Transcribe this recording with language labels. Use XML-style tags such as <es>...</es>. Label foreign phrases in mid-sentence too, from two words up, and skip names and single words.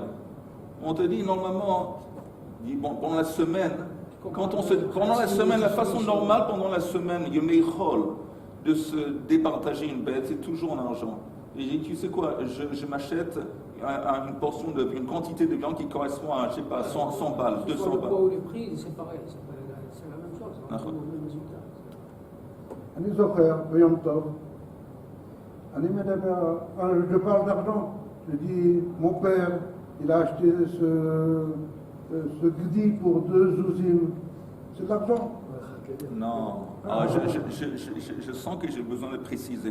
<fr>On te dit normalement, pendant la semaine, pendant la semaine, la façon normale pendant la semaine, de se départager une bête, c'est toujours en argent. Et j'ai dit, tu sais quoi, je m'achète une quantité de viande qui correspond à, je sais pas, 100 balles, 200 balles. Le poids ou le prix, c'est pareil, c'est la même chose, on trouve le même résultat.</fr> <he>אני זוכר ביום טוב,</he> <fr>je parle d'argent. Je dis, mon père, il a acheté ce gdi pour 2 zouzim. C'est de l'argent. Non. Je sens que j'ai besoin de préciser.</fr>